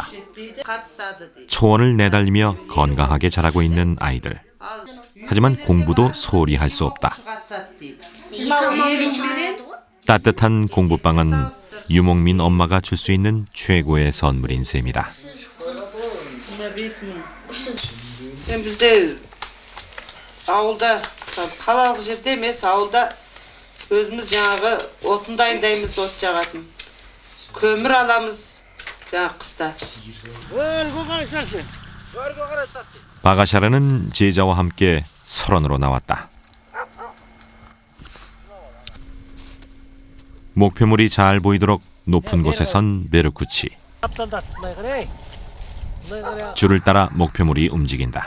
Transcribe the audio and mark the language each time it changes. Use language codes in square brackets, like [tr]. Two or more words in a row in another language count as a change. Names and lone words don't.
[ko] 초원을 내달리며 건강하게 자라고 있는 아이들. 하지만 공부도 소홀히 할 수 없다. 따뜻한 공부방은 유목민 엄마가 줄 수 있는 최고의 선물인 셈이다. [kk] бізде ауылда қалалық жерде емес ауылда өзіміз жаңағы отын дайындаймыз, от жағатын. Көмір аламыз жаңағы қыста. [ko] 바가샤르는 제자와 함께 설원으로 나왔다. 목표물이 잘 보이도록 높은 곳에 선 베르쿠치. 줄을 따라 목표물이 움직인다.